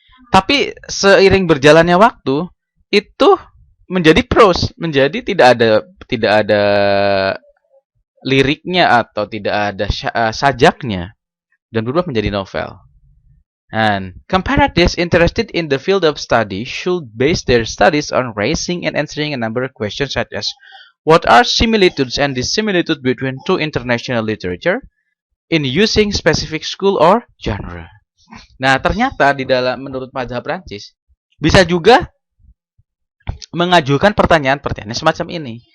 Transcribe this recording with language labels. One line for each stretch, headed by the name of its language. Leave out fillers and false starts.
Indonesian: Tapi seiring berjalannya waktu, itu menjadi prose, menjadi tidak ada liriknya atau tidak ada sajaknya, dan berubah menjadi novel.
English: And comparatives interested in the field of study should base their studies on raising and answering a number of questions such as what are similitudes and dissimilitudes between two international literature in using specific school or genre.
Indonesian: Nah, ternyata menurut mazhab Prancis bisa juga mengajukan pertanyaan-pertanyaan semacam ini.